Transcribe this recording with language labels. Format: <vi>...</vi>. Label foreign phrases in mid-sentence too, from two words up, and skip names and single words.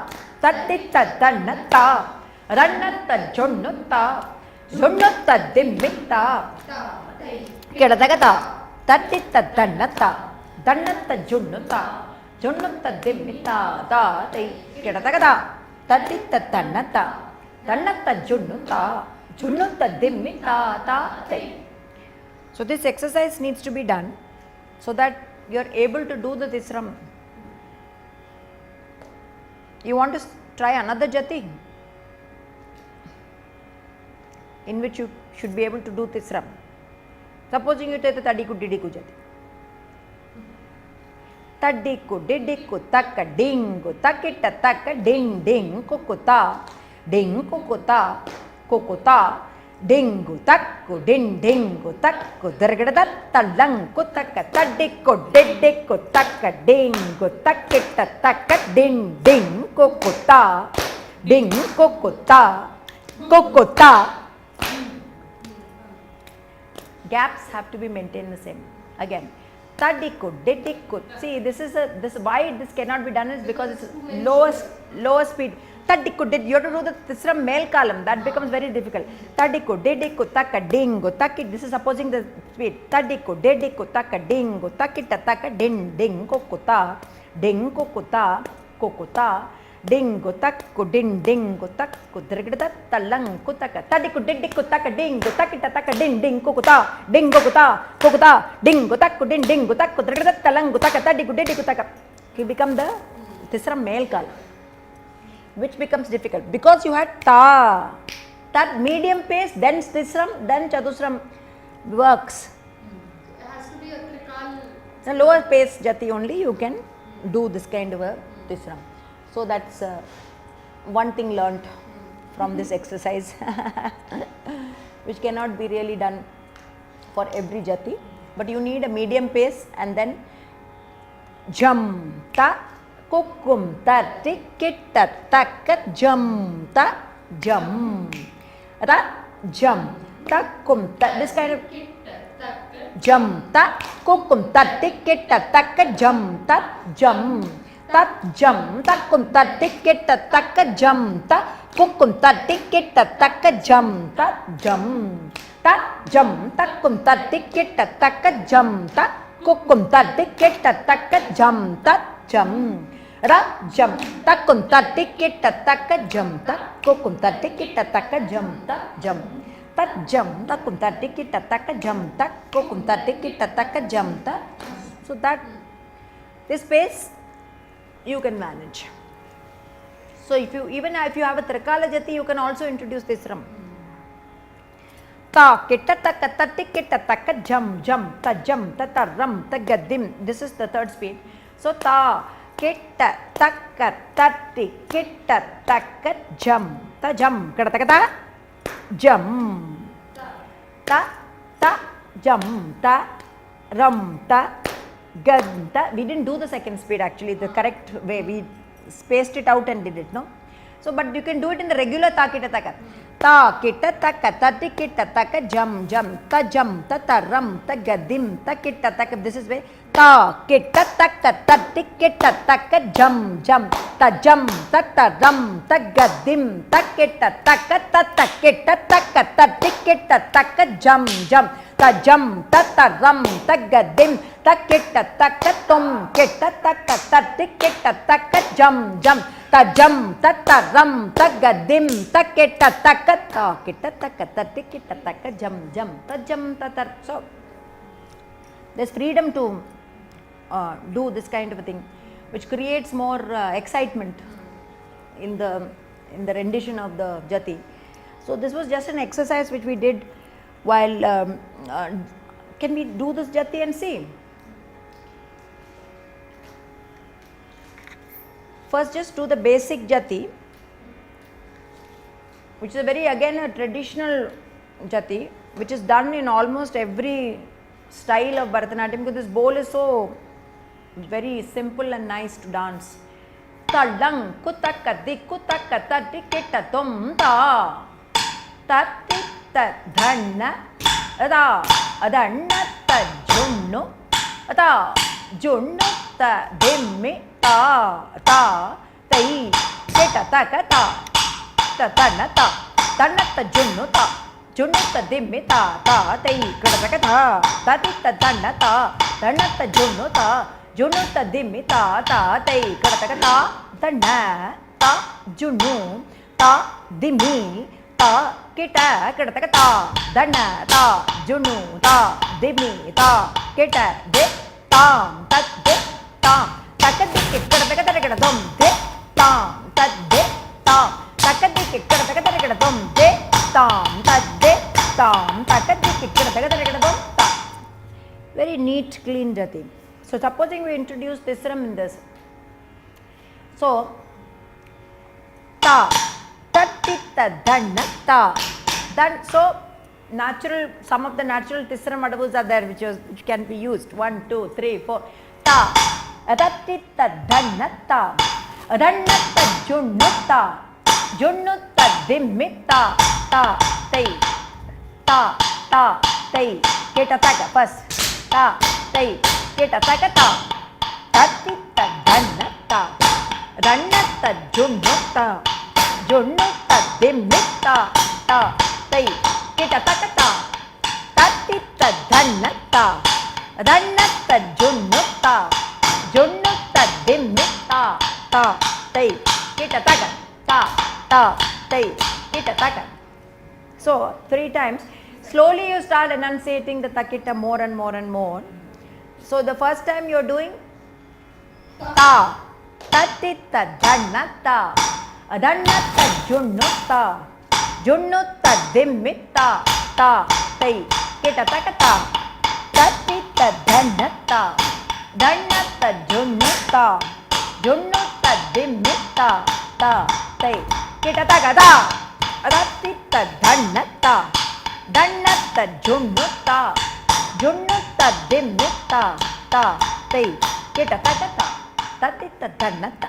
<en>Tatitta dhanna ta, adhanna tajunnu ta, junnu tadhimmi, ta. Ketataka ta. Tatitta dhanna ta, dhanna tajunnu ta, junnu tadhimmi, ta, tai. Ketataka ta. Tatitta dhanna ta, dhanna tajunnu ta, junnu tadhimmi, ta, tai. So this exercise needs to be done so that you are able to do the Tisram. You want to try another jati in which you should be able to do Tisram. Supposing you take the tadiku didiku jati. Tadiku didiku taka dingu takita taka ding ding kukuta, ding kukuta, kukuta, dingu takku din dingu takku dirgada talang kutaka tadiku didiku taka dingu takita taka din ding kukuta, ding kukuta, kukuta. Gaps have to be maintained the same. Again, tadiku, didiku. See, this why this cannot be done is because it's lower speed. Tadiku, you have to do the Tisram</en> <ta>மேல் காலம்.</ta> <en>That becomes very difficult. Tadiku, didiku, taka, dingu, taki. This is supposing the speed. Tadiku, didiku, taka, dingu, takita, taka, din, ding, kukuta, ding, kukuta, kukuta. Dingu takku din dingu takku dirgada talang kutaka tadiku diddiku taka dingu takita taka din ding kukuta ding kukuta kukuta dingu takku din dingu takku dirgada talang kutaka tadiku diddiku taka. He become the Tisram</en> <ta>மேல் காலம்,</ta> <en>which becomes difficult because you had ta, that medium pace, then Tisram, then Chatusram works. It has to be a trikal. The lower pace jati only you can do this kind of a Tisram. So that's one thing learnt from this exercise which cannot be really done for every jati, but you need a medium pace and then jam ta kukum ta tikita takat jam ta jam ta jam ta kum ta, this kind of jam ta kukum ta tikita takat jam ta jam tat jam ta kum ta tikita takat jam ta kukum ta tikita takat jam ta jam tat jam ta kum ta tikita takat jam ta kukum ta tikita takat jam ta jam ra jam ta kum ta tikita takat jam ta kukum ta tikita takat jam ta jam tat jam ta kum ta tikita takat jam ta kukum ta tikita takat jam ta. So that this pace you can manage. So if you have a Trikala jati, you can also introduce this ram. Ta kitta taka ta tikita taka jam jam ta ram ta gadim. This is the third speed. So ta kitta taka ta tikita taka jam ta jam kada taka ta jam ta jam ta ram ta ganta. We didn't do the second speed actually, the correct way. We spaced it out and did it, no? So, but you can do it in the regular ta kita taka. Ta kita taka ta tikita taka jam jam ta ram ta gadim ta kita taka. This is way. Ta kita taka ta tikita taka jam jam ta ram ta gadim ta kita taka ta kita taka ta tikita taka jam jam ta ram ta gadim ta kita taka tum kita taka ta tikita taka jam jam ta ram ta gadim ta kita taka ta kita taka ta tikita taka jam ta tar. So there's freedom to do this kind of a thing, which creates more excitement in the rendition of the jati. So this was just an exercise which we did while can we do this jati and see? First just do the basic jati, which is a very again a traditional jati which is done in almost every style of Bharatanatyam, because this bowl is so very simple and nice to dance. Talang kutaka dikutaka tatikita tum ta tatita dhanna ada adanna ta junnu ata junnu ta dimmi ta tai keta taka ta tanna ta junnu ta dimmi ta tai keta taka ta tatita dhanna ta junnu ta dimmi ta tai keta taka ta dhanna ta junnu ta dimmi ta kita keta taka ta dhanna ta junnu ta dimmi ta kita de tam tat de tam takadi keta taka taka dom de tam tat de tam takadi keta taka taka dom de tam tat de tam takadi keta taka taka dom ta. Very neat, clean jati. So supposing we introduce Tisram in this. So ta tatita dhanna ta. Then so natural, some of the natural Tisram adavus are there which can be used. 1, 2, 3, 4. Ta tatita dhanna ta dhanna ta junnu ta dimmi ta tai keta taka first ta tai keta taka ta tatita dhanna ta junnu ta dimmi ta tai keta taka ta tatita dhanna ta junnu ta dimmi ta tai keta taka ta tai keta taka. So 3 times. Slowly you start enunciating the takita more and more and more. So the first time you are doing ta tatita dhanna ta junnu ta dimmi ta tai keta taka ta tatita dhanna dannata junnutta junnutta dimmita ta tai kitataga adatitta dannata dannata junnutta junnutta dimmita ta tai kitataga tatitta dannata.</en>